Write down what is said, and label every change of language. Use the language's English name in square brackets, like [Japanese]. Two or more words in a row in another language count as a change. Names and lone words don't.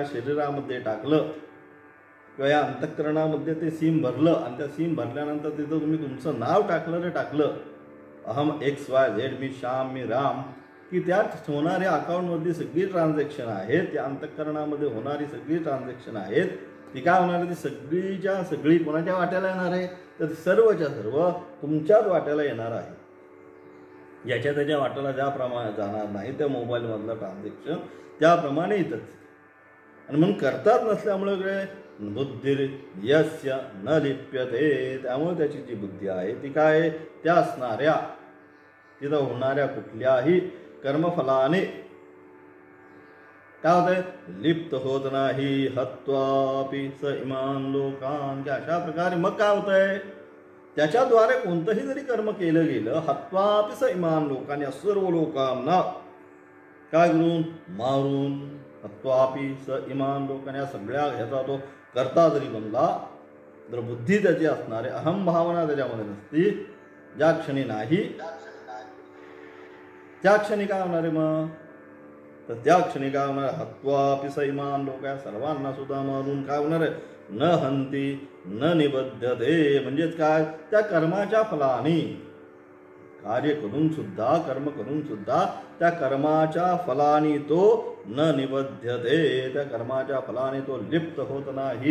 [Marathi] शरीरामध्ये टाकलं किंवा या अंतःकरणामध्ये ते सीम भरलं आणि त्या सीम भरल्यानंतर तिथं तुम्ही तुमचं नाव टाकलं अहम XYZ, मी श्याम, मी राम, की त्यात होणाऱ्या अकाउंटमधली सगळी ट्रान्झॅक्शन आहेत, त्या अंतःकरणामध्ये होणारी सगळी ट्रान्झॅक्शन आहेत, ती काय होणार आहे, ती सगळीच्या सगळी कोणाच्या वाट्याला येणार आहे, तर सर्वच्या सर्व तुमच्याच वाट्याला येणार आहे. ज्याच्या त्याच्या वाट्याला ज्याप्रमाणे जाणार नाही त्या मोबाईलमधलं ट्रान्झॅक्शन त्याप्रमाणे येतच. आणि म्हणून करतात नसल्यामुळे [Sanskrit] बुद्धिर यस्य न लिप्यते, [Marathi] त्यामुळे त्याची जी बुद्धी आहे ती काय, त्या असणाऱ्या तिथं होणाऱ्या कुठल्याही कर्मफलाने काय होतंय, लिप्त होत नाही. [Sanskrit] हत्वापि स इमान लोकान, [Marathi] की अशा प्रकारे मग काय होतंय, त्याच्याद्वारे कोणतंही जरी कर्म केलं गेलं, [Sanskrit] हत्वापि स इमान लोकान, [Marathi] या सर्व लोकांना काय करून, मारून, [Sanskrit] हत्वापि स इमान लोकान, [Marathi] या सगळ्या ह्याचा तो करता जरी बनला, जर बुद्धी त्याची असणारे अहम भावना त्याच्यामध्ये नसती, ज्या क्षणी नाही त्या क्षणी काय होणार आहे मग, तर त्या क्षणी काय होणार, [Sanskrit] हत्वापि स इमान लोक, [Marathi] या सर्वांना सुद्धा मारून काय होणार आहे, [Sanskrit] न हंती न निबद्धते, [Marathi] म्हणजेच काय, त्या कर्माच्या फलाने कार्य करून सुद्धा, कर्म करून सुद्धा त्या कर्माच्या फलाने तो [Sanskrit] न निबद्धते, [Marathi] त्या कर्माच्या फलाने तो लिप्त होत नाही.